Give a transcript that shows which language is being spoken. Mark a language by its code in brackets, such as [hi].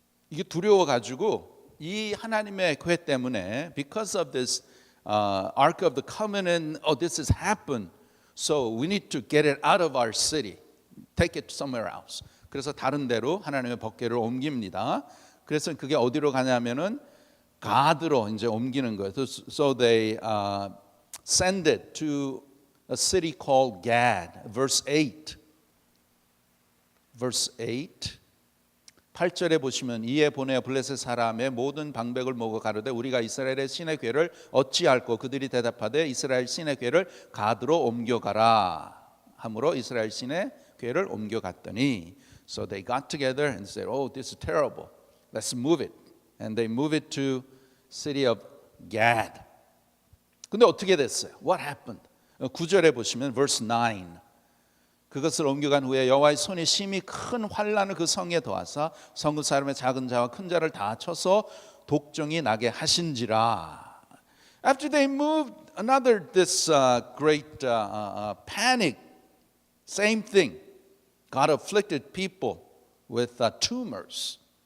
[ko] 이게 두려워가지고 이 하나님의 궤 때문에 [en] because of this Ark of the Covenant, oh this has happened, so we need to get it out of our city, take it somewhere else. [ko] 그래서 다른 데로 하나님의 법궤를 옮깁니다. 그래서 그게 어디로 가냐면은 가드로 이제 옮기는 거예요. [en] So they send it to a city called Gad. Verse 8. Verse 8. [ko] 8절에 보시면 이에 보내어 블레셋 사람의 모든 방백을 모으고 가로되 우리가 이스라엘의 신의 궤를 어찌할꼬 그들이 대답하되 이스라엘 신의 궤를 가드로 옮겨가라 하므로 이스라엘 신의 궤를 옮겨갔더니 [en] So they got together and said, oh, this is terrible. Let's move it. And they move it to city of Gad. [ko] 근데 어떻게 됐어요? [en] What happened? [ko] 9절에 보시면 [en] verse 9. [ko] 그것을 옮겨간 후에 여호와의 손이 심히 큰 환란을 그 성에 더하사 성읍 사람의 작은 자와 큰 자를 다 쳐서 독종이 나게 하신지라. [en] After they moved, another this great panic. Same thing. God afflicted people with tumors.